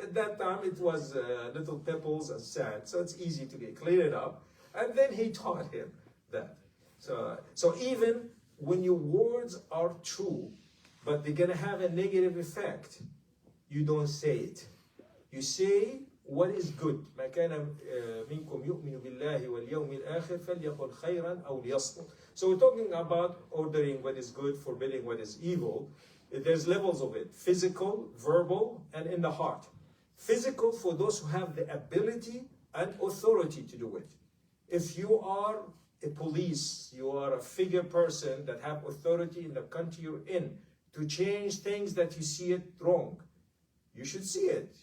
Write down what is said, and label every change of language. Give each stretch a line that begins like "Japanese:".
English: At that time, it was little pebbles and sand. So it's easy to clean it up. And then he taught him that. So even when your words are true, but they're going to have a negative effect, you don't say it. You say what is good.
Arabic: ما كان منكم يؤمن بالله واليوم الآخر فليقل خيرا أو ليصمت.
English: So we're talking about ordering what is good, forbidding what is evil. There's levels of it: physical, verbal, and in the heart. Physical for those who have the ability and authority to do it. If you are a police, you are a figure person that have authority in the country you're in to change things that you see it wrong, you should see it.